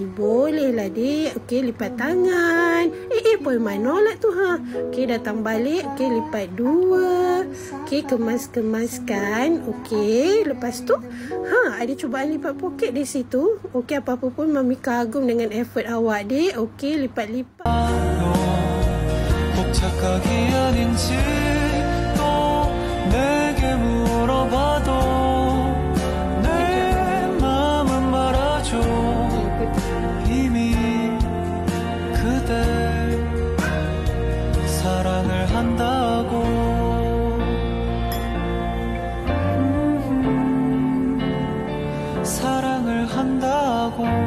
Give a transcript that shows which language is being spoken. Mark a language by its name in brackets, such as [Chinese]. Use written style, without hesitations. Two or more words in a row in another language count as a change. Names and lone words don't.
[Malay] Bolehlah dek. Okey, lipat tangan. Poin manolak tu ha. Okey, datang balik. Okey, lipat 2. Okey, kemas-kemaskan. Okey, lepas tu ada cubaan lipat poket di situ. Okey, apa-apa pun mami kagum dengan effort awak dek. Okey, lipat-lipat. [Korean] 내게 물어봐도 내 마음은 말아줘 이미 그대 사랑을 한다고 사랑을 한다고